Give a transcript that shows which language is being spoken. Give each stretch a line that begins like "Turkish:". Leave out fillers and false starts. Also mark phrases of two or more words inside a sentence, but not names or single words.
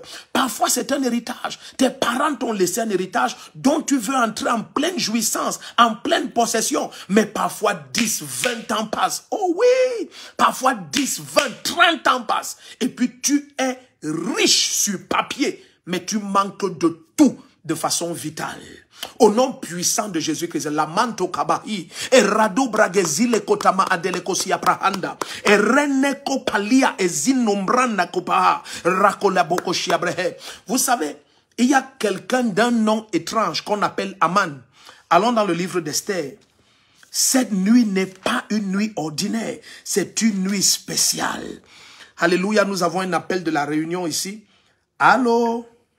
French: Parfois, c'est un héritage. Tes parents t'ont laissé un héritage dont tu veux entrer en pleine jouissance, en pleine possession. Mais parfois, 10, 20 ans passent. Oh oui! Parfois, 10, 20, 30 ans passent. Et puis, tu es riche sur papier, mais tu manques de tout de façon vitale. Au nom puissant de Jésus-Christ, la manto kabahi, et rado bragezile kotama adelekosia prahanda, et reneko palia ezinombrana kopaha, rakolaboko shiabrehe. Vous savez, il y a quelqu'un d'un nom étrange qu'on appelle Aman. Allons dans le livre d'Esther. Cette nuit n'est pas une nuit ordinaire, c'est une nuit spéciale. Alléluia, nous avons un appel de la réunion ici. Allô?